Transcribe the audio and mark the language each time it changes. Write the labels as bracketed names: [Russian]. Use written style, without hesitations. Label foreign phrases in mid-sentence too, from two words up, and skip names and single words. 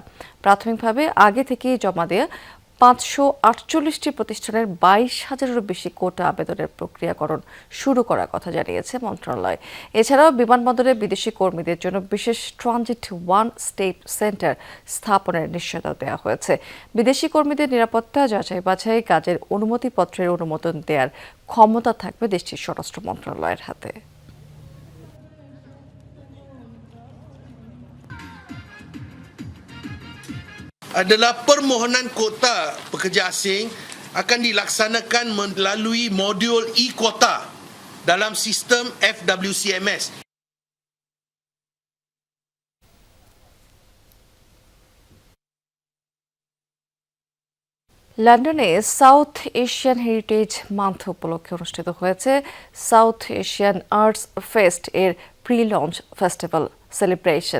[Bangla] প্রাথমিকভাবে আগে থেকেই জমা দেওয়া 548টি প্রতিষ্ঠানের 22,000-এরও বেশি কোটা আবেদনের প্রক্রিয়াকরণ শুরু করার কথা জানিয়েছে মন্ত্রণালয়। এছাড়াও বিমানবন্দরে বিদেশি কর্মীদের জন্য বিশেষ [English] transit one step center [Bangla] স্থাপনের নিশ্চয়তা দেওয়া হয়েছে। বিদেশি কর্মীদের নিরাপত্তা যাচাই বাছাই কাজের অনুমতিপত্রের অনুমোদন দেওয়ার ক্ষমতা থাকবে দেশটির স্বরাষ্ট্র মন্ত্রণালয়ের হাতে। [Malay] Adalah permohonan kota pekerja asing akan dilaksanakan melalui modul e-kota dalam sistem FWCMS. [Bangla] লন্ডনে সাউথ এশিয়ান হেরিটেজ মান্থ উপলক্ষে অনুষ্ঠিত হয়েছে সাউথ এশিয়ান আর্টস ফেস্ট এর [English] pre launch festival celebration.